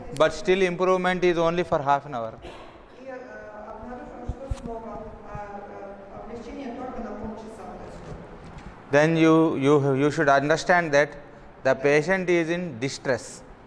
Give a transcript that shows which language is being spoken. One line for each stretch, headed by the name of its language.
English: But still improvement is only for half an hour.
Russian: и обнаружим, что снова облегчение только на полчаса происходит.
English: Then you should understand that the patient is in distress.